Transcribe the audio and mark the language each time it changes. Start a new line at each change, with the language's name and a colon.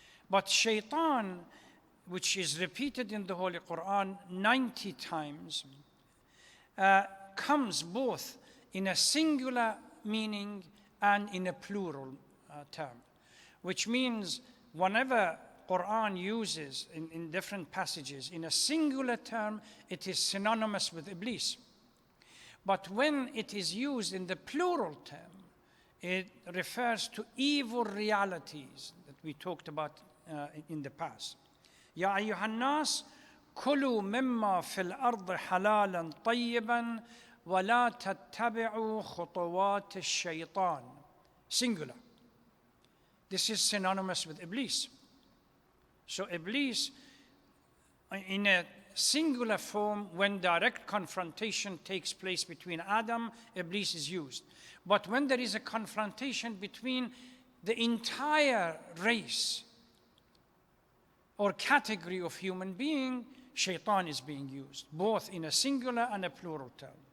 English: But Shaitan, which is repeated in the Holy Quran 90 times, comes both in a singular meaning and in a plural term, which means whenever Quran uses in different passages in a singular term, it is synonymous with Iblis. But when it is used in the plural term, it refers to evil realities that we talked about in the past.
Arabic: يا أيها الناس كلوا مما في الأرض حلالا طيبا ولا تتبعوا خطوات الشيطان.
English: Singular. This is synonymous with Iblis. So Iblis, in a singular form, when direct confrontation takes place between Adam, Iblis is used. But when there is a confrontation between the entire race or category of human being, Shaitan is being used, both in a singular and a plural term.